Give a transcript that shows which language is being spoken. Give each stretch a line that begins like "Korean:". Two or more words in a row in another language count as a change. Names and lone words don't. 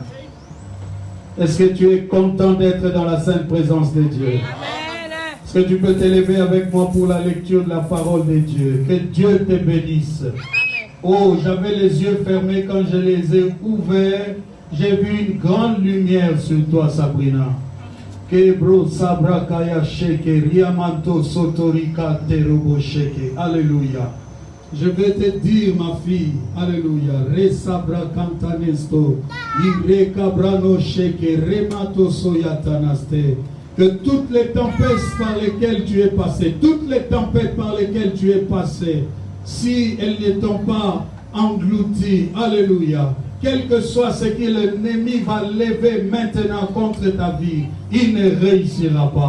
French: Est-ce que tu es content d'être dans la sainte présence de Dieu? Est-ce que tu peux t'élever avec moi pour la lecture de la parole de Dieu? Que Dieu te bénisse. Oh, j'avais les yeux fermés quand je les ai ouverts. J'ai vu une grande lumière sur toi, Sabrina. Kebro sabra kaya sheke riamanto sotorika terobo sheke. Alléluia. Je vais te dire, ma fille, alléluia. Re sabra kantanesto, ire kabrano sheke, remato soyatanaste. Que toutes les tempêtes par lesquelles tu es passé, toutes les tempêtes par lesquelles tu es passé, si elles ne t'ont pas englouti, alléluia. Quel que soit ce que l'ennemi va lever maintenant contre ta vie, il ne réussira pas.